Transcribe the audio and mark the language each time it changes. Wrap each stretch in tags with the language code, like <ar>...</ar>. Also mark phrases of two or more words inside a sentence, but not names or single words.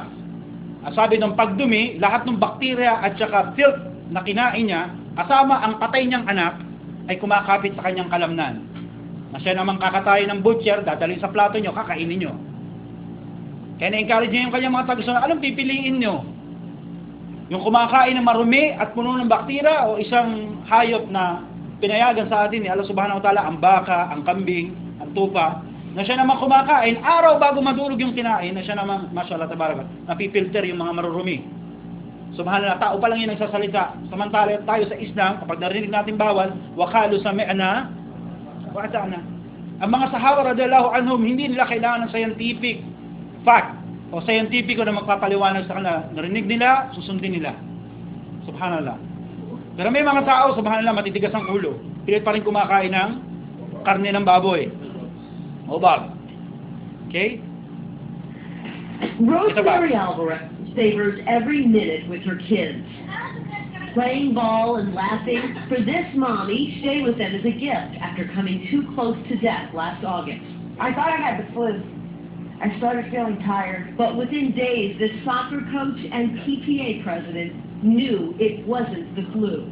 <tl>At sabi ng pagdumi, lahat ng bakterya at saka filth na kinain niya, kasama ang patay niyang anak, ay kumakapit sa kanyang kalamnan. Na siya namang kakatayin ng butcher, dadalhin sa plato nyo, kakainin nyo. Kaya na-encourage niya yung kanyang mga tagasunod, anong pipiliin nyo? Yung kumakain ng marumi at puno ng bakterya o isang hayop na pinayagan sa atin ni Allah</tl> <ar>سبحانه وتعالى,</ar> <tl>ang baka, ang kambing, ang tupa, na siya naman kumakain, araw bago madurog yung kinain, na siya naman,</tl> <ar>ما شاء الله تبارك,</ar> <tl>napipilter yung mga marurumi. Subhanallah, tao pa lang yung nagsasalita. Samantala tayo sa Islam, kapag narinig natin bawal,</tl> <ar>وقالوا سمعنا وأطعنا.</ar> <tl>Ang mga sahaba</tl> <ar>رضي الله عنهم,</ar> <tl>hindi nila kailangan ng</tl> <en>scientific fact</en> <tl>o scientifico na magpapaliwanag sa kanila. Narinig nila, susundin nila. Subhanallah. Pero may mga tao, subhanallah, matitigas ang ulo. Pilit pa rin kumakain ng karne ng baboy. Obab. Okay?</tl> <en>Rosemary Alvarez savors every minute with her kids. Playing ball and laughing. For this mommy, stay with them as a gift after coming too close to death last August. I thought I had the flu. I started feeling tired. But within days, this soccer coach and PTA president knew it wasn't the flu.</en>